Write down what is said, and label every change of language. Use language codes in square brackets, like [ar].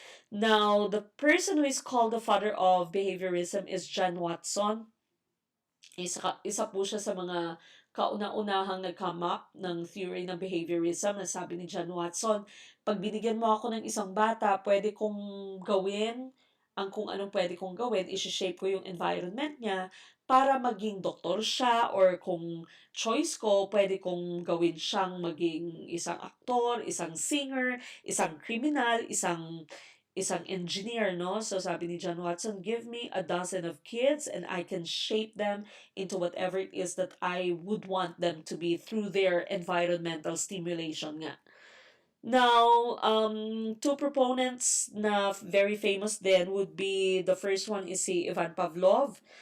[en] Now, the person who is called the father of behaviorism is John Watson. [tl] Isa po siya sa mga kauna-unahang nag-come up ng theory ng behaviorism. Sabi ni John Watson, pag binigyan mo ako ng isang bata, pwede kong gawin ang kung anong pwede kong gawin, isi-shape ko yung environment niya para maging doktor siya, or kung choice ko, pwede kong gawin siyang maging isang aktor, isang singer, isang criminal, isang engineer, no? [en] So sabi ni John Watson, give me a dozen of kids and I can shape them into whatever it is that I would want them to be through their environmental stimulation nga. Now, 2 proponents [tl] na [en] very famous then would be, the first one is si Ivan Pavlov.